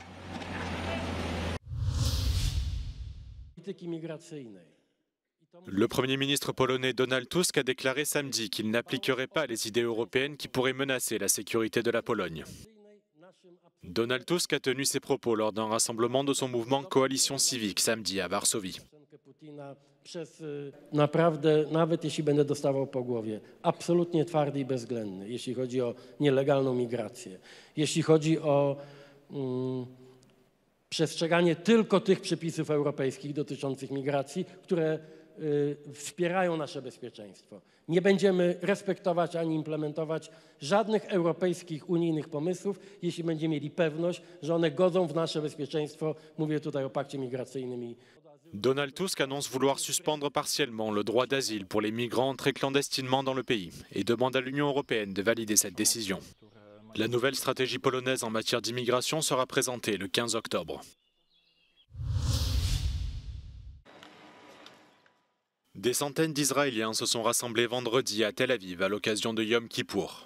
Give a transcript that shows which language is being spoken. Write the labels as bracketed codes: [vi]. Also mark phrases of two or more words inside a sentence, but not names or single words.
[fr] Le Premier ministre polonais Donald Tusk a déclaré samedi qu'il n'appliquerait pas les idées européennes qui pourraient menacer la sécurité de la Pologne. Donald Tusk a tenu ses propos lors d'un rassemblement de son mouvement Coalition Civique samedi à Varsovie. [pl] Naprawdę, nawet jeśli będę dostawał po głowie, absolutnie twardy i bezwzględny, jeśli chodzi o nielegalną migrację, jeśli chodzi o przestrzeganie tylko tych przepisów europejskich dotyczących migracji, które wspierają nasze bezpieczeństwo. Nie będziemy respektować ani implementować żadnych europejskich, unijnych pomysłów, jeśli będziemy mieli pewność, że one godzą w nasze bezpieczeństwo. Mówię tutaj o pakcie migracyjnym. [fr] Donald Tusk annonce vouloir suspendre partiellement le droit d'asile pour les migrants entrés clandestinement dans le pays et demande à l'Union européenne de valider cette décision. La nouvelle stratégie polonaise en matière d'immigration sera présentée le 15 octobre. Des centaines d'Israéliens se sont rassemblés vendredi à Tel Aviv à l'occasion de Yom Kippour.